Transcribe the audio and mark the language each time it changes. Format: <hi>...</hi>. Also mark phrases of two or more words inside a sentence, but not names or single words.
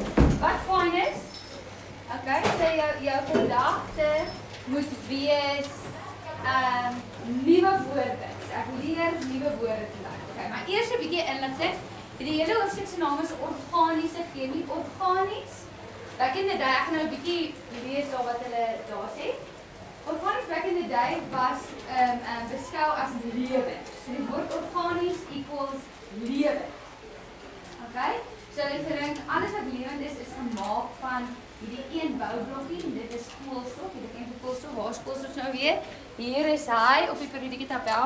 <af>Wat fyn is, okay, so jou gedagte moet wees nuwe woorde. Ek leer nuwe woorde te leer. Okay, maar eers 'n bietjie inligting. Die hele hoofstuk se naam is organiese chemie. Organies.</af> <en>Back in the day,</en> <af>ek gaan nou 'n bietjie lees wat hulle daar sê. Organies</af> <en>back in the day</en> <af>was beskou as lewend. So die woord organies equals lewend. Okay? So hulle gedink alles wat lewend is gemaak van hierdie een boublokkie en dit is koolstof. Jy ken die koolstof, waar is koolstof nou weer? Hier is hy op die periodieke tabel.</af>